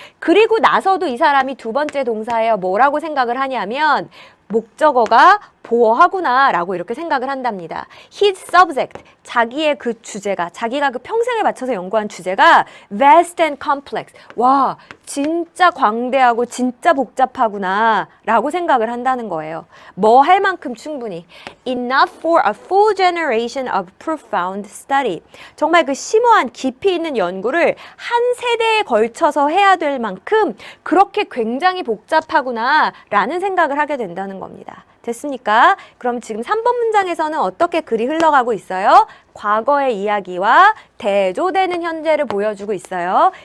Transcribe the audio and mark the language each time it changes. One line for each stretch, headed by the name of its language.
Korean: 그리고 나서도 이 사람이 두 번째 동사에 뭐라고 생각을 하냐면 목적어가 보어하구나 라고 이렇게 생각을 한답니다.
English: His subject,
Korean: 자기의 그 주제가, 자기가 그 평생을 바쳐서 연구한 주제가
English: vast and complex.
Korean: 와, 진짜 광대하고 진짜 복잡하구나 라고 생각을 한다는 거예요. 뭐 할 만큼 충분히.
English: Enough for a full generation of profound study.
Korean: 정말 그 심오한 깊이 있는 연구를 한 세대에 걸쳐서 해야 될 만큼 그렇게 굉장히 복잡하구나 라는 생각을 하게 된다는 겁니다. 됐습니까? 그럼 지금 3번 문장에서는 어떻게 글이 흘러가고 있어요? 과거의 이야기와 대조되는 현재를 보여주고 있어요.